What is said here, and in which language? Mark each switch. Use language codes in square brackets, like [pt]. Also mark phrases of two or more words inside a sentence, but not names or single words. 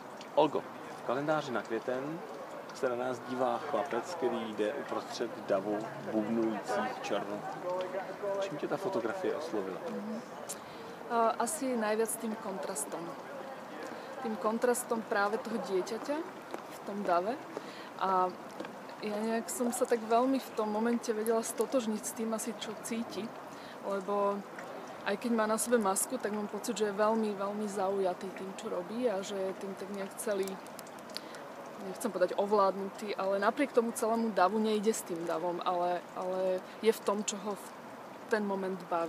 [cs] Olgo, v kalendáři na květen se na nás dívá chlapec, který jde uprostřed davu bubnujících černů. Čím tě ta fotografie oslovila? [sk] Asi najviac tým kontrastom. Tým kontrastom práve toho dieťaťa v tom dave. A ja nejak som sa tak veľmi v tom momente vedela stotožniť s tým asi, čo cíti. Lebo aj keď má na sebe masku, tak mám pocit, že je veľmi, veľmi zaujatý tým, čo robí a že je tým tak nejak celý, nechcem povedať ovládnutý, ale napriek tomu celému davu nejde s tým davom, ale je v tom, čo ho v ten moment baví.